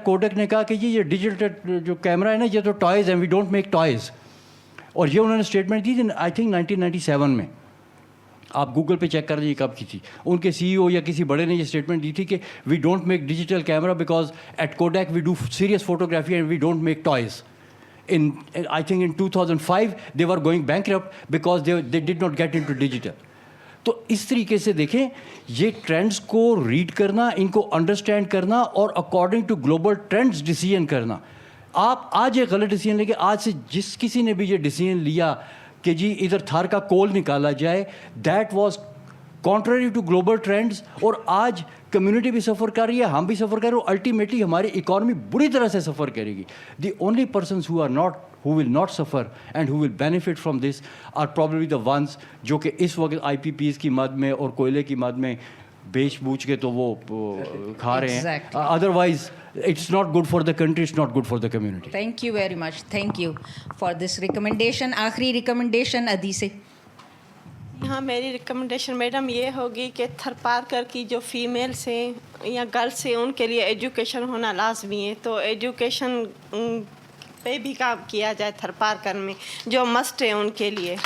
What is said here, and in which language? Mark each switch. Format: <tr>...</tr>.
<ur>Kodak نے کہا کہ یہ ڈیجیٹل جو کیمرہ ہے نا یہ تو ٹوائز ہیں,</ur> <en>We don't make toys.</en> <ur>اور یہ انہوں نے اسٹیٹمنٹ دی تھی</ur> <en>I think</en> <ur>1997 میں. آپ گوگل پہ چیک کر لیجیے کب کی تھی. ان کے سی ای او یا کسی بڑے نے یہ اسٹیٹمنٹ دی تھی کہ</ur> <en>We don't make digital camera because at Kodak we do serious photography and we don't make toys. I think in 2005 they were going bankrupt because they did not get into digital.</en> <ur>تو اس طریقے سے دیکھیں یہ trends کو red کرنا, ان کو understand کرنا اور</ur> <en>according to global trends</en> <ur>decision کرنا. آپ آج ایک غلط ڈیسیژن لے کے آج سے جس کسی نے بھی یہ ڈیسیژن لیا کہ جی ادھر تھار کا کول نکالا جائے,</ur> <en>That was contrary to global trends.</en> <ur>اور آج کمیونٹی بھی سفر کر رہی ہے, ہم بھی سفر کر رہے ہیں, اور الٹیمیٹلی ہماری اکانومی بری طرح سے سفر کرے گی.</ur> <en>the only persons who will not suffer and who will benefit from this are probably the ones</en> <ur>جو کہ اس وقت آئی پی پیز کی مد میں اور کوئلے کی مد میں بیچ بوچھ کے تو وہ کھا رہے ہیں.</ur> <en>Otherwise it's not good for the country, it's not good for the community. Thank you very much. Thank you for this recommendation.</en> <ur>آخری recommendation ادی سے. ہاں میری ریکمنڈیشن میڈم یہ ہوگی کہ تھر پارکر کی جو فیمیلس ہیں یا گرلس ہیں ان کے لیے ایجوکیشن ہونا لازمی ہے. تو ایجوکیشن پہ بھی کام کیا جائے تھر پارکر میں جو مسٹ ہے ان کے لیے.</ur>